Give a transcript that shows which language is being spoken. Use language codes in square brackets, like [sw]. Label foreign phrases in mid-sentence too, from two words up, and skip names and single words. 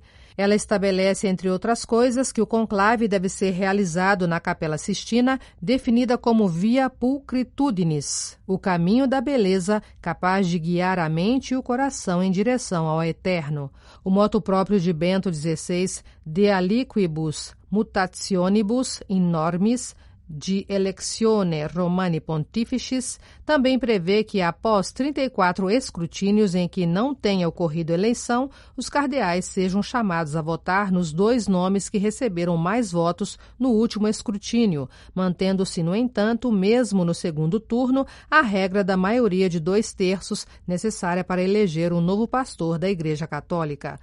[pt] Ela estabelece, entre outras coisas, que o conclave deve ser realizado na Capela Sistina, definida como [la] Via Pulcritudinis, [pt] o caminho da beleza capaz de guiar a mente e o coração em direção ao eterno. O moto próprio de Bento XVI, [la] De aliquibus mutationibus in normis, de Electione Romani Pontificis, [pt] também prevê que, após 34 escrutínios em que não tenha ocorrido eleição, os cardeais sejam chamados a votar nos 2 nomes que receberam mais votos no último escrutínio, mantendo-se, no entanto, mesmo no segundo turno, a regra da maioria de 2/3 necessária para eleger um novo pastor da Igreja Católica.